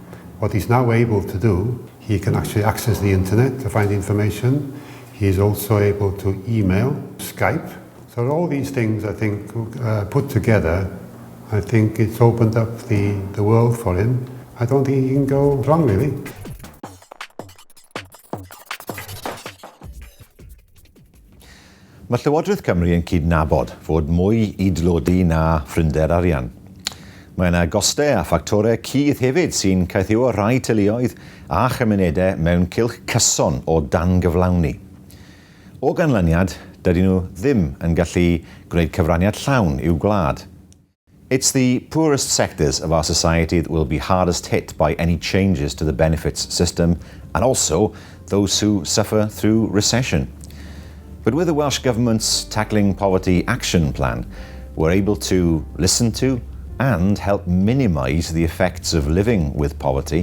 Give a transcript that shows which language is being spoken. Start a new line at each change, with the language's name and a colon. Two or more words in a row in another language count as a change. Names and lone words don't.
English: What he's now able to do, he can actually access the internet to find information. He's also able to email, Skype. So all these things, I think, put together, I think it's opened up the world for him. I don't think he can go wrong, really.
Welsh: Mae Llywodraeth Cymru yn cydnabod fod mwy i dlodi na ffrinder arian. Mae yna gostau a ffactorau cudd hefyd sy'n caethiwo rai teuluoedd a chymunedau mewn cylch cyson o dangyflawni. O ganlyniad, dydyn nhw ddim yn gallu gwneud cyfraniad llawn i'w gwlad.
English: It's the poorest sectors of our society that will be hardest hit by any changes to the benefits system, and also those who suffer through recession. But with the Welsh Government's Tackling Poverty Action Plan, we're able to listen to and help minimise the effects of living with poverty.